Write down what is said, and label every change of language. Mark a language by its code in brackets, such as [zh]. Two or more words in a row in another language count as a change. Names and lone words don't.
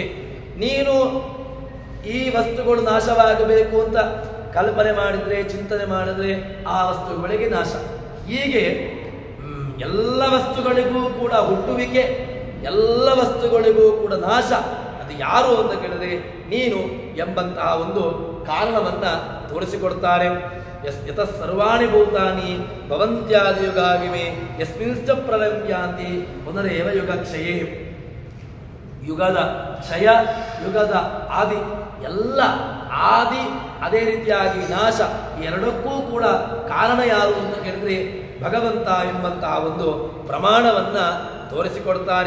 [kn] ನೀನು ಈ ವಸ್ತುಗಳು ನಾಶವಾಗಬೇಕು ಅಂತ ಕಲ್ಪನೆ ಮಾಡಿದ್ರೆ, ಚಿಂತನೆ ಮಾಡಿದ್ರೆ ಆ ವಸ್ತುಗಳಿಗೆ ನಾಶ. ಹೀಗೆ ಎಲ್ಲ ವಸ್ತುಗಳಿಗೂ ಕೂಡ ಹುಟ್ಟುವಿಕೆ, ಎಲ್ಲ ವಸ್ತುಗಳಿಗೂ ಕೂಡ ನಾಶ. ಅದು ಯಾರು ಅಂತ ಕೇಳಿದ್ರೆ ನೀನು ಎಂಬಂತಹ ಒಂದು ಕಾರಣವನ್ನ ತೋರಿಸಿಕೊಡ್ತಾರೆ. [sa] ಯತಃ ಸರ್ವಾಣಿ ಭೂತಾನಿ ಭವಂತ್ಯಾದಿ ಯುಗಾಗಿಮೆ ಯಸ್ಮಿಂಶ್ಚ ಪ್ರಳಯಂ ಯಾಂತಿ ಪುನರೇವ ಯುಗಕ್ಷಯೇ. [kn] ಯುಗದ ಕ್ಷಯ, ಯುಗದ ಆದಿ, ಎಲ್ಲ ಆದಿ ಅದೇ ರೀತಿಯಾಗಿ ನಾಶ, ಎರಡಕ್ಕೂ ಕೂಡ ಕಾರಣ ಯಾರು ಅಂತ ಕೇಳಿದ್ರೆ ಭಗವಂತ ಎಂಬಂತಹ ಒಂದು ಪ್ರಮಾಣವನ್ನ ತೋರಿಸಿಕೊಡ್ತಾರೆ.